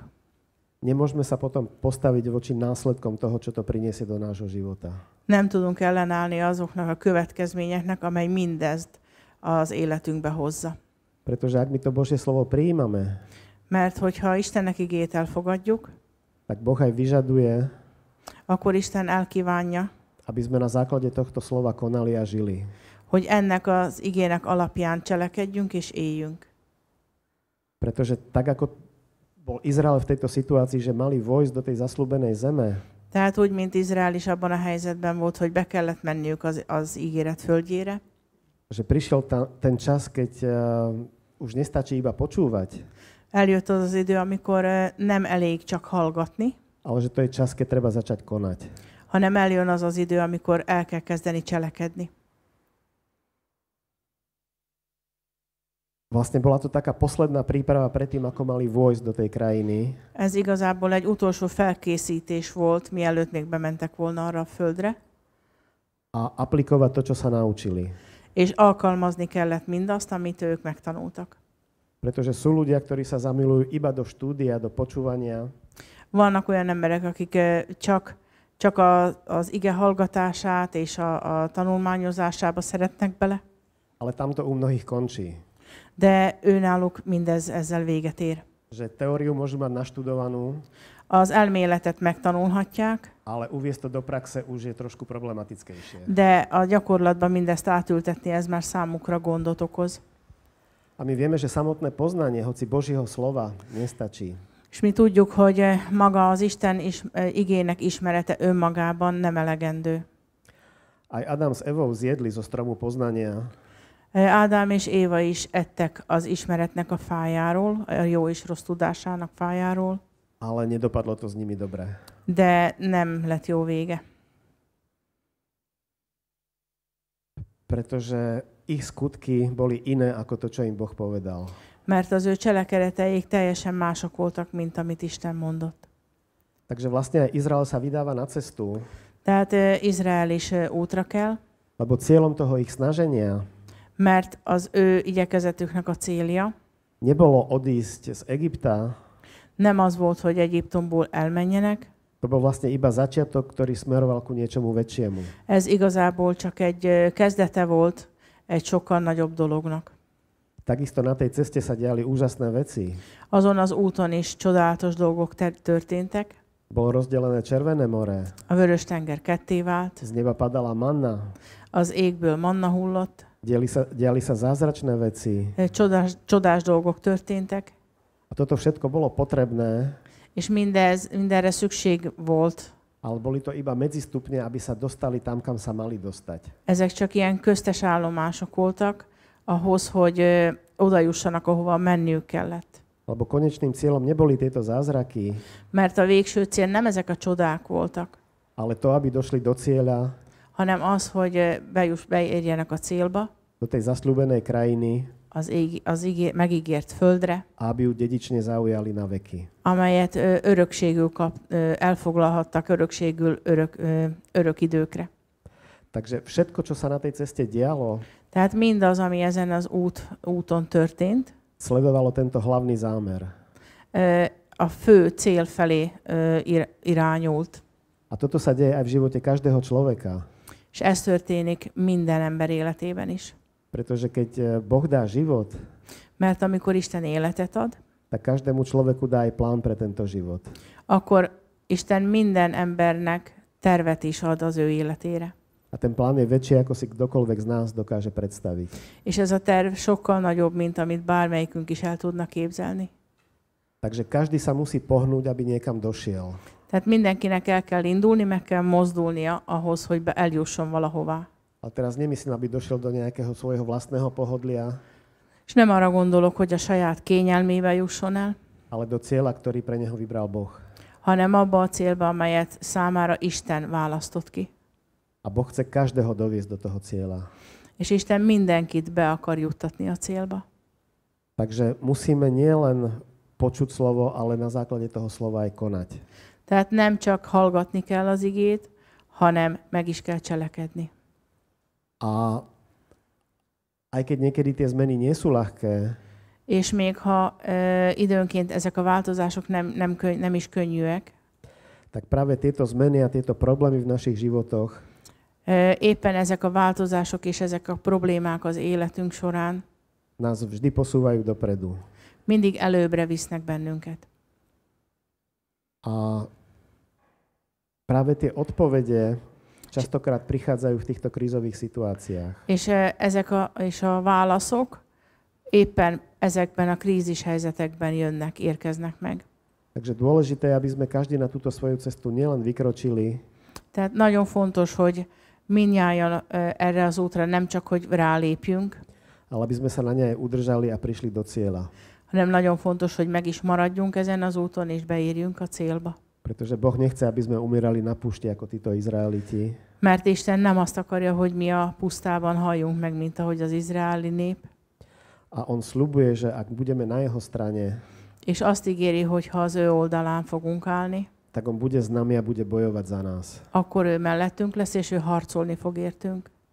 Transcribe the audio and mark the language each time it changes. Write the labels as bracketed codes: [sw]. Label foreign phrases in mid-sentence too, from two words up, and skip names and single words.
[sk] nemôžeme sa potom postaviť voči následkom toho, čo to priniesie do nášho života. [hu] Nem tudunk ellenállni azoknak a következményeknek, amely mindezt az életünkbe hozza. [sk] Pretože ak my to Božie slovo prijímame, [hu] Mert hogyha Istennek igét elfogadjuk, [sk] tak Boh aj vyžaduje, [hu] akkor Isten elkívánja, [sk] aby sme na základe tohto slova konali a žili. [hu] hogy ennek az igének alapján cselekedjünk és éljünk. [sk] Pretože tak, ako bol Izrael v tejto situácii, že mali vojsť do tej zasľúbenej zeme, [hu] Tehát úgy, mint Izrael is abban a helyzetben volt, hogy be kellett menniük az ígéret földjére, [sk] že prišiel ten čas, keď už nestačí iba počúvať, [hu] eljött az az idő, amikor nem elég csak hallgatni, [sk] ale že to je čas, keď treba začať konať. [hu] hanem eljön az az idő, amikor el kell kezdeni cselekedni. [sk] Vlastne bola to taká posledná príprava predtým, ako mali vojsť do tej krajiny. [hu] Ez igazából egy utolsó felkészítés volt, mielőtt még bementek volna arra a földre, [sk] A aplikovať to, čo sa naučili. [hu] és alkalmazni kellett mindazt, amit ők megtanultak. [sk] Pretože sú ľudia, ktorí sa zamilujú iba do štúdia, do počúvania, [hu] Vannak olyan emberek, akik csak az ige hallgatását és a tanulmányozásába szeretnek bele, [sk] ale tam to u mnohých končí. [hu] de őnáluk mindez ezzel véget ér. [sk] Že teóriu môžu mať naštudovanú, [hu] Az elméletet megtanulhatják, [sk] ale uviesť to do praxe už je trošku problematickejšie. [hu] de a gyakorlatban mindezt átültetni, ez már számukra gondot okoz. [sk] A my vieme, že samotné poznanie, hoci Božieho slova, nestačí. [hu] És mi tudjuk, hogy maga az Isten igének ismerete önmagában nem elegendő. [sk] Aj Adam s Evou zjedli zo stromu poznania, [hu] Ádám és Éva is ettek az ismeretnek a fájáról, a jó és rossz tudásának fájáról, [sk] ale nedopadlo to s nimi dobre. [hu] de nem lett jó vége. [sk] Pretože ich skutky boli iné ako to, čo im Boh povedal. [hu] Mert az ő cselekedeteik teljesen mások voltak, mint amit Isten mondott. [sk] Takže vlastne aj Izrael sa vydáva na cestu, [hu] Tehát Izrael is útra kell, [sk] lebo cieľom toho ich snaženia [hu] mert az ő igyekezetüknek a célja [sk] nebolo odísť z Egypta, [hu] nem az volt, hogy Egyiptomból elmenjenek, [sk] to bol vlastne iba začiatok, ktorý smeroval ku niečomu väčšiemu. [hu] ez igazából csak egy kezdete volt egy sokkal nagyobb dolognak. [sk] Takisto na tej ceste sa diali úžasné veci. [hu] Azon az úton is csodálatos dolgok történtek. [sk] Bolo rozdelené Červené more, [hu] A Vörös-tenger ketté vált, [sk] z neba padala manna, [hu] az égből manna hullott, [sk] diali sa zázračné veci. [hu] csodás dolgok történtek, [sk] A toto všetko bolo potrebné, [hu] és mindenre szükség volt. [sk] ale boli to iba medzistupne, aby sa dostali tam, kam sa mali dostať. [hu] Ezek csak ilyen köztes állomások voltak ahhoz, hogy oda jussanak, ahova menniük kellett. [sk] Lebo konečným cieľom neboli tieto zázraky, [hu] Mert a végső cél nem ezek a csodák voltak, [sk] ale to, aby došli do cieľa, [hu] hanem az, hogy beérjenek a célba, [sk] do tej zasľúbenej krajiny, [hu] megígért földre, [sk] a aby ju dedične zaujali na veky. [hu] amelyet örökségül elfoglalhattak örökségül örök időkre. [sk] Takže všetko, čo sa na tej ceste dialo, [hu] Tehát mindaz, ami ezen az úton történt, [sk] sledovalo tento hlavný zámer. [hu] a fő cél felé irányult. [sk] A toto sa deje aj v živote každého človeka. [hu] És ez történik minden ember életében is. [sk] Pretože keď Boh dá život, [hu] Mert amikor Isten életet ad, [sk] tak každému človeku dá aj plán pre tento život. [hu] akkor Isten minden embernek tervet is ad az ő életére. [sk] A ten plán je väčší, ako si kdokoľvek z nás dokáže predstaviť. [hu] És ez a terv sokkal nagyobb, mint amit bármelyikünk is el tudna képzelni. [sk] Takže každý sa musí pohnúť, aby niekam došiel. [hu] Tehát mindenkinek el kell indulni, meg kell mozdulnia ahhoz, hogy eljusson valahová. [sk] A teraz nemyslím, aby došiel do nejakého svojho vlastného pohodlia, [hu] És nem arra gondolok, hogy a saját kényelmébe jusson el, [sk] ale do cieľa, ktorý pre neho vybral Boh. [hu] hanem abba a célba, amelyet számára Isten választott ki. [sk] A Boh chce každého doviesť do toho cieľa. [hu] És Isten mindenkit be akar juttatni a célba. [sk] Takže musíme nielen počuť slovo, ale na základe toho slova aj konať. [hu] Tehát nem csak hallgatni kell az igét, hanem meg is kell cselekedni. [sk] A aj keď niekedy tie zmeny nie sú ľahké, [hu] És még ha időnként ezek a változások nem is könnyűek, [sk] tak práve tieto zmeny a tieto problémy v našich životoch [hu] Éppen ezek a változások és ezek a problémák az életünk során [sk] nás vždy posúvajú dopredu. [hu] mindig előbbre visznek bennünket. [sk] A práve tie odpovede častokrát prichádzajú v týchto krízových situáciách. [hu] És a válaszok éppen ezekben a krízis helyzetekben jönnek, érkeznek meg. [sk] Takže dôležité je, aby sme každý na túto svoju cestu nielen vykročili, [hu] Tehát nagyon fontos, hogy mindnyájan erre az útra nem csak, hogy rálépjünk, [sk] ale aby sme sa na nej udržali a prišli do cieľa. [hu] hanem nagyon fontos, hogy meg is maradjunk ezen az úton, és beérjünk a célba. [sk] Pretože Boh nechce, aby sme umierali na púšti ako títo Izraeliti, [hu] Mert Isten nem azt akarja, hogy mi a pusztában halljunk meg, mint ahogy az izraeli nép. [sk] a on sľubuje, že ak budeme na jeho strane, [hu] És azt ígéri, hogy ha az ő oldalán fogunk állni, [sk] tak on bude s nami a bude bojovať za nás. [hu] akkor ő mellettünk lesz, és ő harcolni fog értünk.